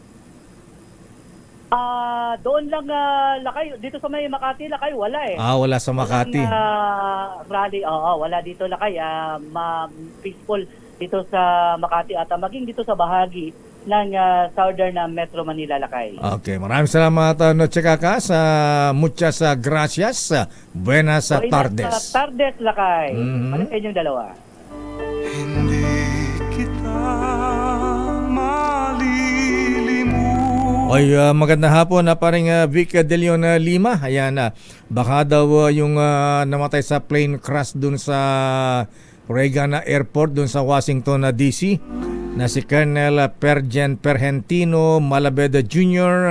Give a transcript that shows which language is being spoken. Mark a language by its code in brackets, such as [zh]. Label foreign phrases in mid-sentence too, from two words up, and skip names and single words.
[tl] Doon lang, Lakay, dito sa may Makati, Lakay, wala eh. Wala sa Makati. Walang rally, wala dito, Lakay. Peaceful dito sa Makati at maging dito sa bahagi ng southern Metro Manila, Lakay. Okay, maraming salamat Noche Kakas. [es] Muchas gracias. Buenas tardes. Buenas tardes, [tl] Lakay. Ano sa inyong dalawa? Hindi kita malilimutan. Oy, magandang hapon na paring Vic De Leon Lima. Ayan, baka daw yung namatay sa [en] plane crash [tl] dun sa Reagan Airport dun sa Washington DC na si Colonel Pergentino Malabed Jr.